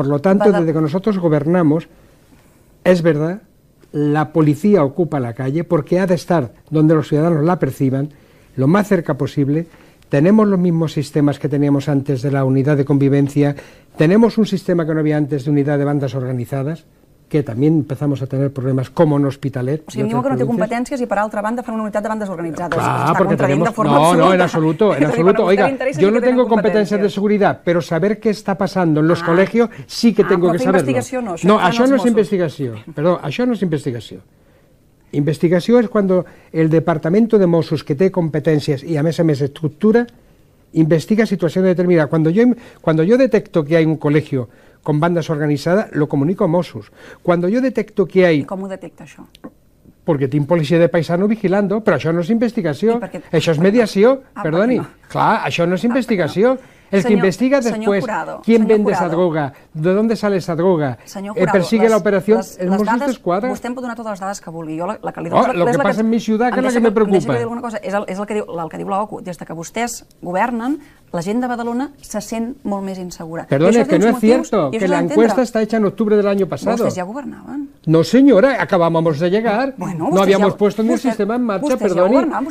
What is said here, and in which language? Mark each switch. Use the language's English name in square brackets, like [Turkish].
[Spanish] tanto, desde que nosotros gobernamos, es verdad, la policía ocupa la calle porque ha de estar donde los ciudadanos la perciban, lo más cerca posible. Tenemos los mismos sistemas que teníamos antes de la unidad de convivencia, tenemos un sistema que no había antes de unidad de bandas organizadas, que también empezamos a tener problemas como en Hospitalet. [Catalan] O sigui, em diuen que no té competències i, per altra banda, fan una unitat de bandes organitzades. [Spanish] Claro, porque tenemos... No, en absoluto, en absoluto. Oiga, yo no tengo competencias de seguridad, pero saber qué está pasando en los colegios sí que tengo que saberlo. [Catalan] No, això no és investigació. Perdó, això no és investigació. Investigació és [Spanish] cuando el Departamento de Mossos, [Catalan] que té competències i a més estructura, [Spanish] investiga situaciones determinadas. Cuando yo detecto que hay un colegio con bandas organizadas, lo comunico a Mossos. Cuando yo detecto que hay... [Catalan] I com ho detecta, això? Perquè tinc policia de [Spanish] paisano vigilando, [Catalan] però això no és investigació, això és mediació, perdoni. Clar, això no és investigació. [Spanish] El que investiga después quién vende esa droga, de dónde sale esa droga, persigue la operación, el Mossos d'Esquadra. [Catalan] Vostè em pot donar totes les dades que vulgui. [Spanish] Lo que pasa en mi ciudad, que es la que me preocupa. [Catalan] És el que diu l'OCU. Des que vostès governen, la gent de Badalona se sent molt més insegura. [Spanish] Perdone, que no es cierto, que la encuesta está hecha en octubre del año pasado. [Catalan] ¿Vostès ja governaven? [Spanish] No, señora, acabábamos de llegar. No habíamos puesto ni el sistema en marcha, perdoni.